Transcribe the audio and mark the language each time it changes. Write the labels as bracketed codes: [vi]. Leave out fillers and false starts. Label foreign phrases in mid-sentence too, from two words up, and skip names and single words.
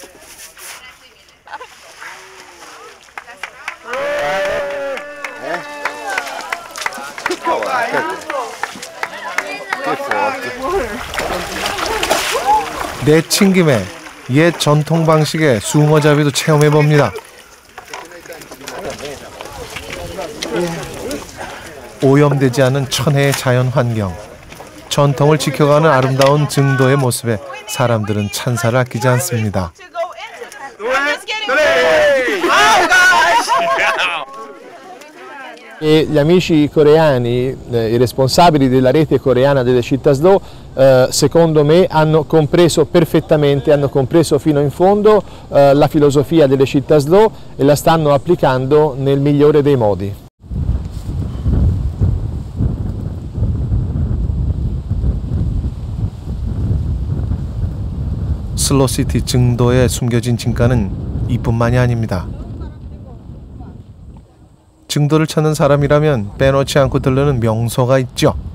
[ko] 내친 김에 옛 전통 방식의 숭어잡이도 체험해봅니다. 오염되지 않은 천혜의 자연 환경, 전통을 지켜가는 아름다운 증도의 모습에 사람들은 찬사를 아끼지 않습니다. [it] E gli amici coreani, i responsabili della rete coreana delle città slow, secondo me hanno compreso perfettamente, hanno compreso fino in fondo la filosofia delle città slow e la stanno applicando nel migliore dei modi. [ko] 슬로시티 증도에 숨겨진 진가는 이뿐만이 아닙니다. 증도를 찾는 사람이라면 빼놓지 않고 들르는 명소가 있죠.